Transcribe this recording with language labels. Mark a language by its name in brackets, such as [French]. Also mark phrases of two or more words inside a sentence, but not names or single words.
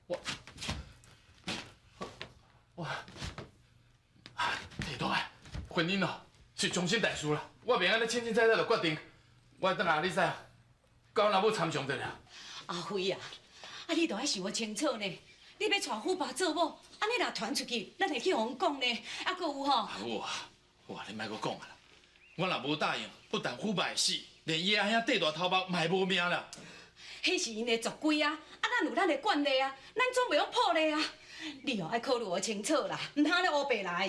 [Min Nan Chinese] 地大，婚姻哦是终身大事啦，我袂安尼清清彩彩就决定，我等下你知啊，甲阮阿母参详得了。阿辉啊，你都爱想清楚呢。你要带虎爸做某，安尼若传出去，咱会去互讲呢。啊，搁有吼。哇，你莫搁讲啊啦！我若无答应，不但虎爸会死，连爷阿兄地大头目嘛会无命啦。迄是因的族规啊，咱有咱的惯例啊，咱总袂用破例啊。你哦爱考虑清楚啦，唔通安尼乌白来。